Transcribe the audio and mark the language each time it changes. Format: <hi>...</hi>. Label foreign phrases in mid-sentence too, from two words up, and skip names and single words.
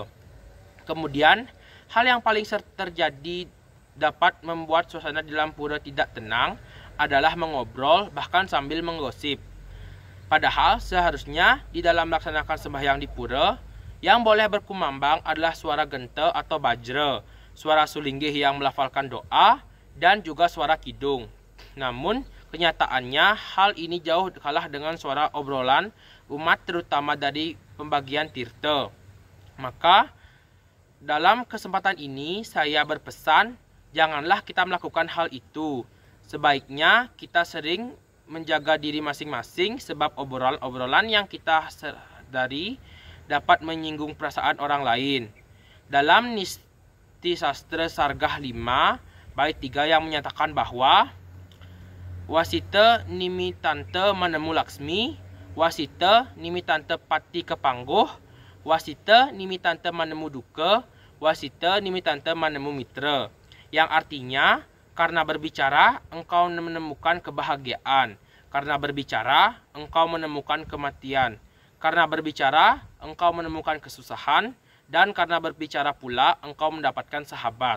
<id>Kemudian, hal yang paling terjadi dapat membuat suasana di dalam pura tidak tenang adalah mengobrol bahkan sambil menggosip. Padahal seharusnya di dalam melaksanakan sembahyang di pura, yang boleh berkumambang adalah suara gente atau bajra, suara sulinggih yang melafalkan doa, dan juga suara kidung. Namun, kenyataannya hal ini jauh kalah dengan suara obrolan umat terutama dari pembagian tirta. Maka, dalam kesempatan ini saya berpesan, janganlah kita melakukan hal itu. Sebaiknya kita sering menjaga diri masing-masing sebab obrolan yang kita sadari dapat menyinggung perasaan orang lain. Dalam Niti Sastra Sargah 5, bait 3 yang menyatakan bahwa</id> <kaw>wasita nimitante manemu laksmi, wasita nimitante pati kepangguh, wasita nimitante manemu duka, wasita nimitante manemu mitra.</kaw> <id>Yang artinya, karena berbicara engkau menemukan kebahagiaan, karena berbicara engkau menemukan kematian, karena berbicara engkau menemukan kesusahan, dan karena berbicara pula engkau mendapatkan sahabat.</id>